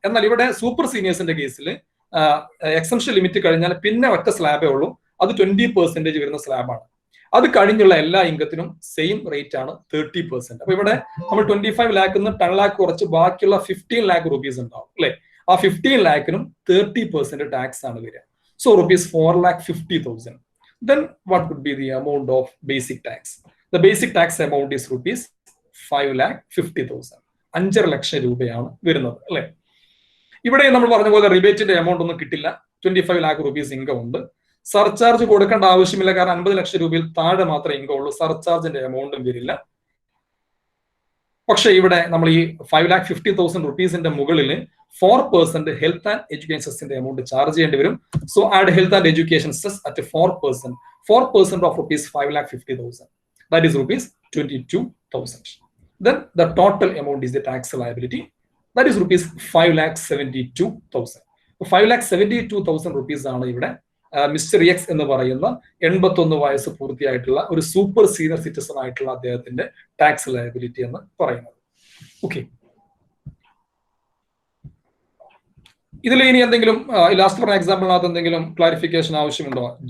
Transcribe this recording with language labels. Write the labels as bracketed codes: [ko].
[ml] എന്നാൽ ഇവിടെ സൂപ്പർ സീനിയേഴ്സിന്റെ കേസിൽ എക്സംഷൻ ലിമിറ്റ് കഴിഞ്ഞാൽ പിന്നെ ഒറ്റ സ്ലാബേ ഉള്ളൂ. അത് 20% വരുന്ന സ്ലാബാണ്. അത് കഴിഞ്ഞുള്ള എല്ലാ ഇൻകത്തിനും സെയിം റേറ്റ് ആണ് 30%. അപ്പൊ ഇവിടെ നമ്മൾ 25 lakh 10 lakh കുറച്ച് ബാക്കിയുള്ള 15 lakh റുപ്പീസ് ഉണ്ടാവും അല്ലെ. ആ 15 lakhനും 30% ടാക്സ് ആണ് വരിക. [en] So rupees 4,50,000. Then what could be the amount of basic tax? The basic tax amount is rupees 5,50,000. [ml] 5.5 ലക്ഷം രൂപയാണ് വരുന്നത് അല്ലെ. ഇവിടെ നമ്മൾ പറഞ്ഞ പോലെ റിബേറ്റിന്റെ എമൗണ്ട് ഒന്നും കിട്ടില്ല. 25 lakh റുപ്പീസ് ഇൻകം ഉണ്ട്. സർചാർജ് കൊടുക്കേണ്ട ആവശ്യമില്ല, കാരണം 50 ലക്ഷം രൂപയിൽ താഴെ മാത്രമേ ഇൻകം ഉള്ളൂ. സർചാർജിന്റെ എമൗണ്ടും വരില്ല. പക്ഷെ ഇവിടെ നമ്മൾ ഈ 5,50,000 റുപ്പീസിന്റെ മുകളിൽ 4% health and education സെസ്സിന്റെ amount charge ചെയ്യേണ്ടി വരും. [en] So add health and education cess at 4%. 4% of rupees 5,50,000. That is rupees 22,000. Then the total amount is the tax liability. That is rupees 5,72,000. [ml] 5,72,000 rupees ആണ് ഇവിടെ മിസ്റ്റർ എക്സ് എന്ന് പറയുന്ന 81 വയസ്സ് പൂർത്തിയായിട്ടുള്ള ഒരു super senior citizen ആയിട്ടുള്ള അദ്ദേഹത്തിന്റെ ടാക്സ് ലയബിലിറ്റി എന്ന് പറയുന്നത്. ഓക്കെ, ഇതിൽ ഇനി എന്തെങ്കിലും ലാസ്റ്റ് പറഞ്ഞ എക്സാമ്പിളിനകത്ത് എന്തെങ്കിലും ക്ലാരിഫിക്കേഷൻ ആവശ്യമുണ്ടോ?